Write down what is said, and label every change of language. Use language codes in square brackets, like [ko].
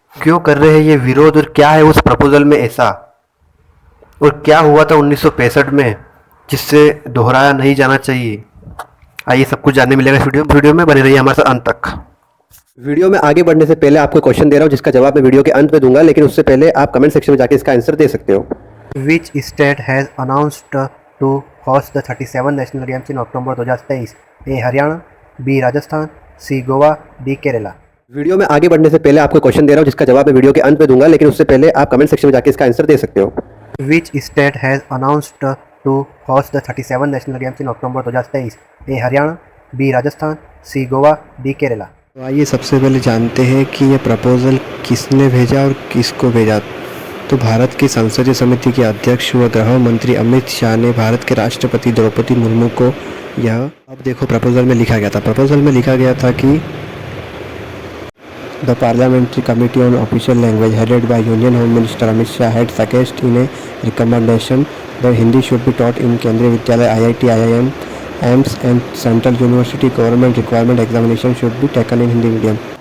[hi] क्यों कर रहे हैं ये विरोध और क्या है उस प्रपोजल में ऐसा, और क्या हुआ था 1965 में जिससे दोहराया नहीं जाना चाहिए। आइए सब कुछ जानने मिलेगा इस वीडियो में, बने रहिए हमारे साथ अंत तक। वीडियो में आगे बढ़ने से पहले आपको क्वेश्चन दे रहा हूँ जिसका जवाब मैं वीडियो के अंत में दूंगा, लेकिन उससे पहले आप कमेंट सेक्शन में जाके इसका आंसर दे सकते हो। [en] Which state has announced to host the 37 national games in October 2023? [hi] A. Haryana, B. Rajasthan, C. Goa, D. Kerala. Video में आगे बढ़ने से पहले आपको क्वेश्चन दे रहा हूँ जिसका जवाब मैं वीडियो के अंत में दूंगा, लेकिन उससे पहले आप कमेंट सेक्शन में जाके इसका आंसर दे सकते हो। [en] Which state has announced to host the 37 national games in October 2023? [hi] A. Haryana, B. Rajasthan, C. Goa, D. Kerala. तो आइए सबसे पहले जानते हैं कि ये प्रपोजल किसने भेजा और किसको भेजा। तो भारत की संसदीय समिति के अध्यक्ष व गृह मंत्री अमित शाह ने भारत के राष्ट्रपति द्रौपदी मुर्मू को यह, अब देखो प्रपोजल में लिखा गया था, कि [en] The parliamentary committee on official language headed by union home minister Amit Shah had suggest in a recommendation that Hindi should be taught in Kendriya Vidyalaya IIT IIM AIIMS and central university government requirement examination should be taken in Hindi medium.